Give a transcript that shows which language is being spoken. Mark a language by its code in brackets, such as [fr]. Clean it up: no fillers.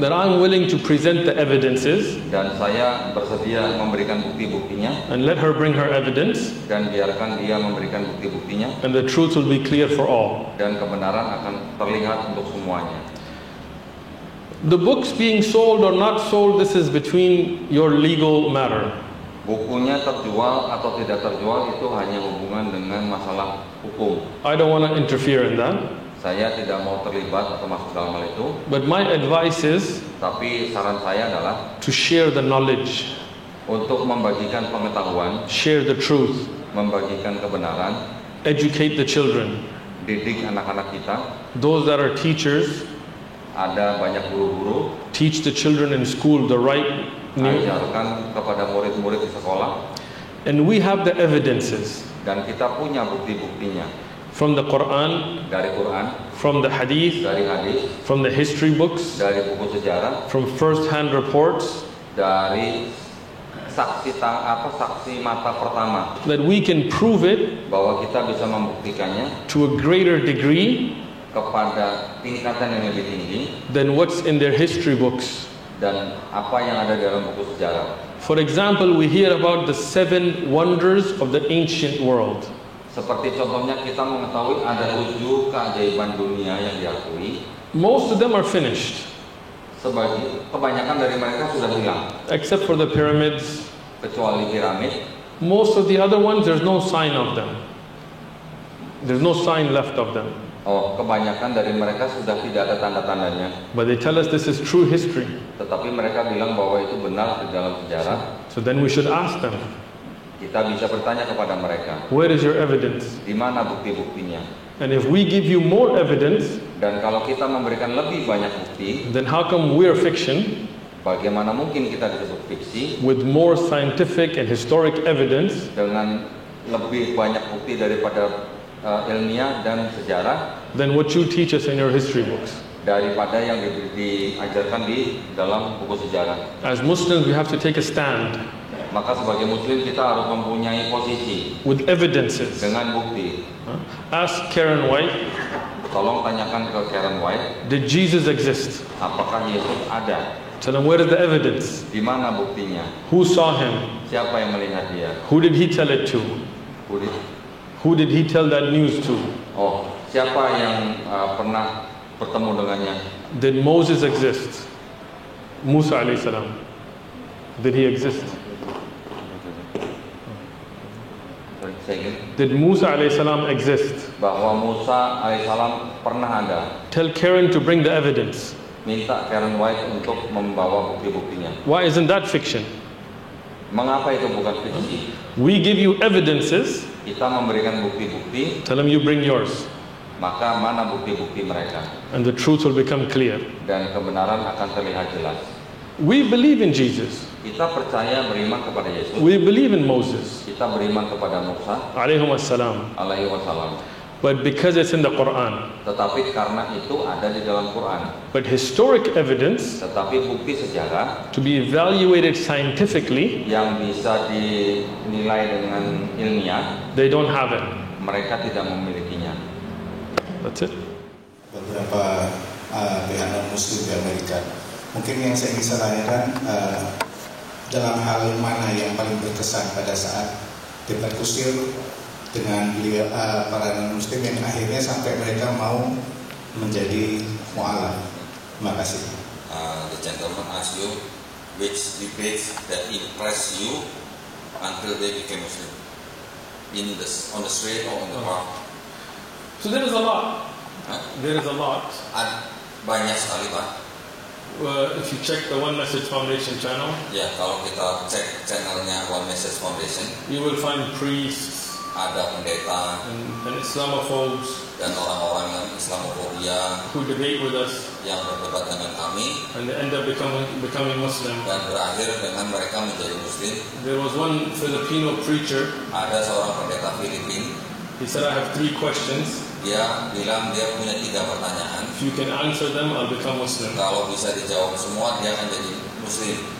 [en] that I'm willing to present the evidences [id] dan saya bersedia memberikan bukti-buktinya [en] and let her bring her evidence, [id] dan biarkan dia memberikan bukti-buktinya [en] and the truth will be clear for all. [id] dan kebenaran akan terlihat untuk semuanya. [en] The books being sold or not sold, this is between your legal matter. [id] Bukunya terjual atau tidak terjual itu hanya hubungan dengan masalah hukum. [en] I don't want to interfere in that. [id] Saya tidak mau terlibat atau masuk dalam hal itu, [en] But my advice is [id] tapi saran saya adalah [en] to share the knowledge, [id] untuk membagikan pengetahuan, [en] share the truth, [id] membagikan kebenaran, [en] educate the children. [id] didik anak-anak kita. [en] Those that are teachers, [id] Ada banyak guru-guru, [en] teach the children in school the right new. [id] ajarkan kepada murid-murid di sekolah, [en] And we have the evidences [id] dan kita punya bukti-buktinya [en] from the Quran, [id] dari Quran, [en] from the Hadith, [id] dari hadis, [en] from the history books, [id] dari buku sejarah, [en] from first-hand reports, [id] dari saksi mata pertama, [en] that we can prove it [id] bahwa kita bisa membuktikannya [en] to a greater degree [id] kepada tingkatan yang lebih tinggi [en] than what's in their history books. [id] dan apa yang ada dalam buku sejarah. [en] For example, we hear about the 7 wonders of the ancient world. [id] Seperti contohnya kita mengetahui ada 7 keajaiban dunia yang diakui. [en] Most of them are finished, [id] Kebanyakan dari mereka sudah hilang, [en] except for the pyramids. [id] kecuali piramid. [en] Most of the other ones, there's no sign of them. There's no sign left of them. [id] Oh, kebanyakan dari mereka sudah tidak ada tanda-tandanya. [en] But they tell us this is true history. [id] Tetapi mereka bilang bahwa itu benar di dalam sejarah. [en] So then we should ask them, [id] Kita bisa bertanya kepada mereka, [en] where is your evidence? [id] di mana bukti-buktinya? [en] And if we give you more evidence, [id] Dan kalau kita memberikan lebih banyak bukti, [en] then how come we're fiction [id] bagaimana mungkin kita disebut fiksi [en] with more scientific and historic evidence [id] dengan lebih banyak bukti daripada ilmiah dan sejarah [en] than what you teach us in your history books? [id] daripada yang diajarkan di dalam buku sejarah. [en] As Muslims, we have to take a stand [id] Maka sebagai muslim kita harus mempunyai posisi [en] with evidences. [id] dengan bukti. [en] Ask Karen White, [id] Tolong tanyakan ke Karen White, [en] did Jesus exist? [id] apakah Yesus ada? [en] Tell him, where is the evidence? [id] Di mana buktinya? [en] Who saw him? [id] Siapa yang melihat dia? [en] Who did he tell it to? Who did he tell that news to? [id] Oh, siapa yang pernah bertemu dengannya? [en] Did Moses exist? Musa alayhi salam. Did he exist? Did Musa alayhi salam exist? [id] Bahwa Musa alaihissalam pernah ada. [en] Tell Karen to bring the evidence. [id] Minta Karen White untuk membawa bukti-buktinya. [en] Why isn't that fiction? [id] Mengapa itu bukan fiksi? [en] We give you evidences. [id] Kita memberikan bukti-bukti, [en] Tell them you bring yours. [id] maka mana bukti-bukti mereka? [en] And the truth will become clear. [id] Dan kebenaran akan terlihat jelas. [en] We believe in Jesus. [id] Kita percaya beriman kepada Yesus. [en] We believe in Moses [id] Kita beriman kepada Musa [en] alayhi wassalam. [id] alaihi wasallam. [en] But because it's in the Quran. [id] Tetapi karena itu ada di dalam Quran. [en] But historic evidence [id] Tetapi bukti sejarah [en] to be evaluated scientifically, [id] yang bisa dinilai dengan ilmiah, [en] they don't have it. [id] mereka tidak memilikinya. [en] That's it. [id] Beberapa pihak non-muslim di Amerika. Mungkin yang saya bisa tanyakan, dalam hal mana yang paling berkesan pada saat debat kusir dengan para non-muslim yang akhirnya sampai mereka mau menjadi mu'alaf. Terima kasih. [en] The gentleman asked you which debates that impressed you until they became Muslim on the street or in the park. So there is a lot. There is a lot. [id] Banyak sekali, Pak. [en] If you check the One Message Foundation channel, [id] Ya, kalau kita cek channelnya One Message Foundation, [en] you will find priests [id] ada pendeta [en] and Islamophobes [id] dan orang-orang yang Islamofobia [en] who debate with us [id] yang berdebat dengan kami [en] and they end up becoming Muslim. [id] dan berakhir dengan mereka menjadi Muslim. [en] There was one Filipino preacher. [id] Ada seorang pendeta Filipina. [en] He said, I have 3 questions. [id] Dia bilang dia punya 3 pertanyaan. [en] If you can answer them, I'll become Muslim. [id] Kalau bisa dijawab semua, dia akan jadi Muslim.